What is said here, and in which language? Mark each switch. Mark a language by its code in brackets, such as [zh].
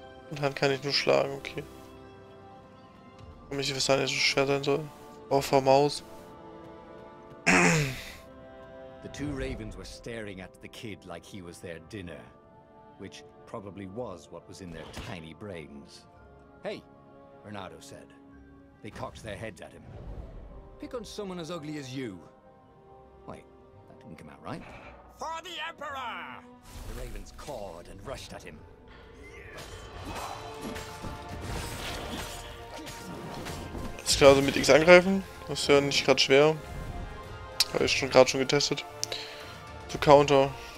[de] Und dann kann ich nur schlagen, okay. Und ich weiß nicht, so schwer sein soll. Auf der Maus. [en] The two ravens were staring at the kid like he was their dinner, which probably was what was in their tiny brains. Hey, Renato said. They cocked their heads at him. Pick on someone as ugly as you. Wait, that didn't come out right. For the Emperor! The ravens cawed and rushed at him. [de] Ist klar, also mit X angreifen. Das ist ja nicht gerade schwer. Habe ich gerade schon getestet. Zu Counter.